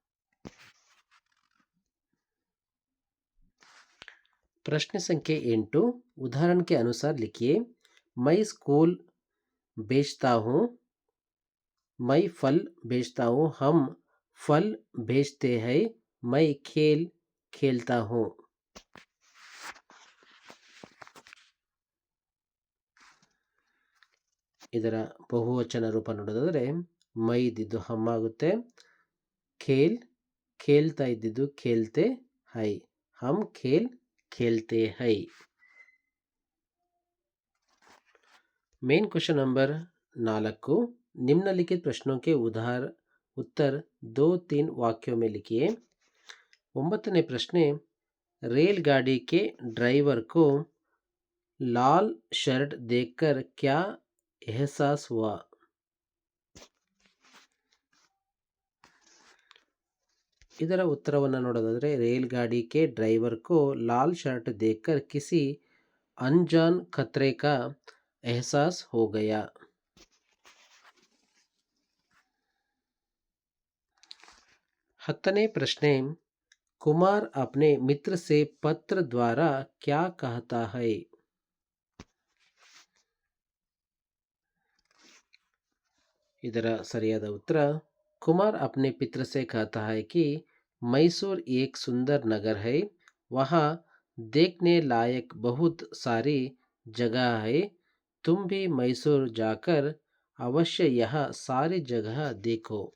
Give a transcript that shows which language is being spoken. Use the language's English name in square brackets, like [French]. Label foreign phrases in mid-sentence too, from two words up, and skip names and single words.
[Hindi] प्रश्न संख्या 8, उदाहरण के अनुसार लिखिए. मैं स्कूल बेचता हूँ. मैं फल बेचता हूँ. हम फल बेचते हैं. मैं खेल खेलता हूँ. [Kannada] ಇದರ ಬಹುವಚನ ರೂಪ ನೋಡೋದಾದರೆ ಮೈ ಇದ್ದಿದ್ದು ಹಮ್ ಆಗುತ್ತೆ, [Hindi] खेल खेलता [Kannada] ಇದ್ದಿದ್ದು [Hindi] खेलते है, हम खेल खेलते हैं. [English] main question number [Hindi] 4, निम्नलिखित प्रश्नों के उत्तर 2-3 वाक्यों में लिखिए. [Kannada] 9ನೇ ಪ್ರಶ್ನೆ, [Hindi] रेलगाड़ी के ड्राइवर को लाल शर्ट देखकर क्या एहसास हुआ. [Kannada] ಇದರ ಉತ್ತರವನ್ನು ನೋಡೋದಾದರೆ, [Hindi] रेलगाड़ी के ड्राइवर को लाल शर्ट देखकर किसी अनजान खतरे का एहसास हो गया. 10ನೇ प्रश्ने, कुमार अपने मित्र से पत्र द्वारा क्या कहता है. [Kannada] ಇದರ ಸರಿಯಾದ ಉತ್ತರ, [Hindi] कुमार अपने पित्र से कहता है कि मैसूर एक सुंदर नगर है. वहाँ देखने लायक बहुत सारी जगह है. तुम भी मैसूर जाकर अवश्य यह सारी जगह देखो.